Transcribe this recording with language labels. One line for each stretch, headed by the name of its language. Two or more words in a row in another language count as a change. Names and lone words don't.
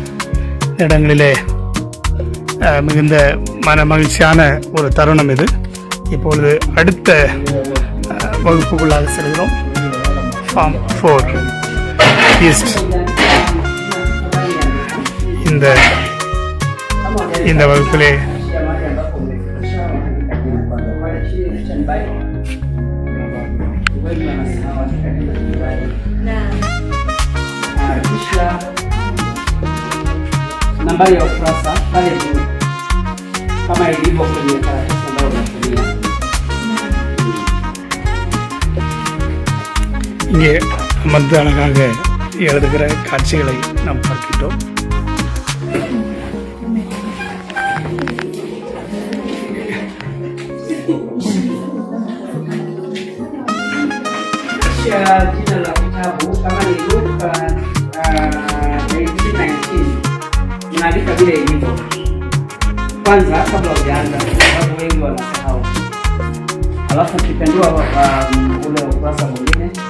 Tamil: இந்த இடங்களிலே மிகுந்த மன மகிழ்ச்சியான ஒரு தருணம் இது. இப்பொழுது அடுத்த வகுப்புக்குள்ளாக செல்கிறோம். ஃபார்ம் 4 ஈஸ்ட். இந்த வகுப்பிலே
Swahili: nambari ya ukurasa pale juu kama ilivyo kwenye karatasi ambayo unatumia.
Tamil: இங்கே அமர்ந்து அழகாக எழுதுகிற காட்சிகளை நாம் பார்க்கின்றோம்.
Swahili: Jina la kitabu kama ni Luka 19:19 unaandika vile ilivyo kwanza kabla hujaanza, sababu wengi wanasahau. Alafu ukipendua ule ukurasa mwingine,